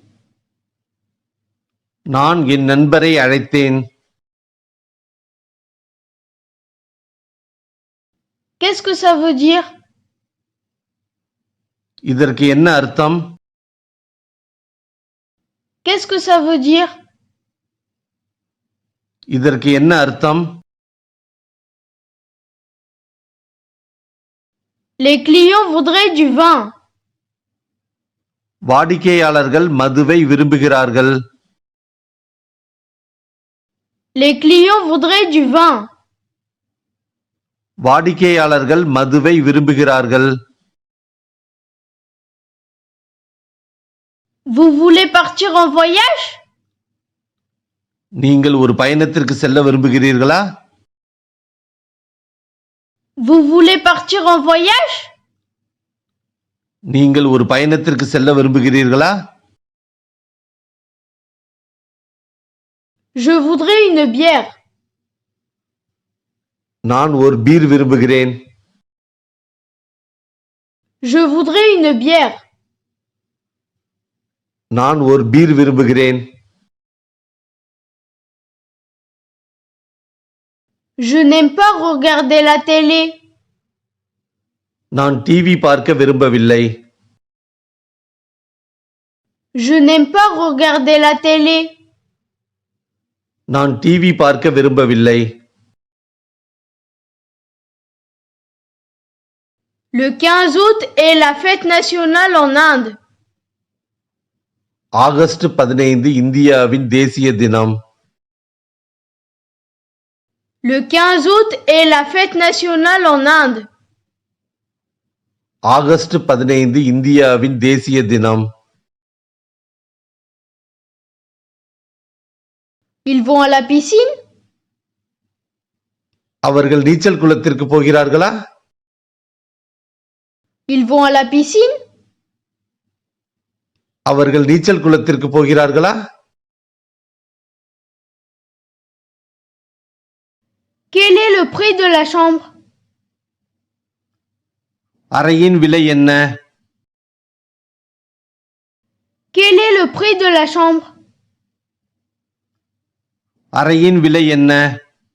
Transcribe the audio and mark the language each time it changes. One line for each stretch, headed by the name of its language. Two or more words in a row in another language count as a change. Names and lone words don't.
Tamil: நான் என் நண்பரை அழைத்தேன்.
French: Qu'est-ce que ça veut dire?
Tamil: இதற்கு என்ன அர்த்தம்?
French: Qu'est-ce que ça veut dire?
Tamil: இதற்கு என்ன அர்த்தம்?
French: Les clients voudraient du vin.
Tamil: வாடிக்கையாளர்கள் மதுவை விரும்புகிறார்கள்.
French: Les clients voudraient du vin.
Tamil: வாடிக்கையாளர்கள் மதுவை விரும்புகிறார்கள்.
French: Vous voulez partir en voyage?
Tamil: நீங்கள் ஒரு பயணத்திற்கு செல்ல விரும்புகிறீர்களா?
French: Vous voulez partir en voyage?
Tamil: நீங்கள் ஒரு பயணத்திற்கு செல்ல விரும்புகிறீர்களா?
French: Je voudrais une bière.
Tamil: நான் ஒரு பீர் விரும்புகிறேன்.
French: Je voudrais une bière.
Tamil: நான் ஒரு பீர் விரும்புகிறேன்.
French: Je n'aime pas regarder la télé.
Tamil: நான் டிவி பார்க்க விரும்பவில்லை.
French: Je n'aime pas regarder la télé.
Tamil: நான் டிவி பார்க்க விரும்பவில்லை.
French: Le 15 août est la fête nationale en Inde.
Tamil: ஆகஸ்ட் 15 இந்தியாவின் தேசிய தினம்.
French: Le 15 août est la fête nationale en Inde.
Tamil: ஆகஸ்ட் 15 இந்தியாவின் தேசிய தினம்.
French: Ils vont à la piscine?
Tamil: அவர்கள் நீச்சல் குளத்திற்கு போகிறார்களா?
French: Ils vont à la piscine?
Tamil: அவர்கள் நீச்சல் குளத்திற்கு போகிறார்களா?
French: Quel est le prix de la chambre?
Tamil: அறையின் விலை என்ன?
French: Quel est le prix de la chambre?
Tamil: அறையின் விலை என்ன?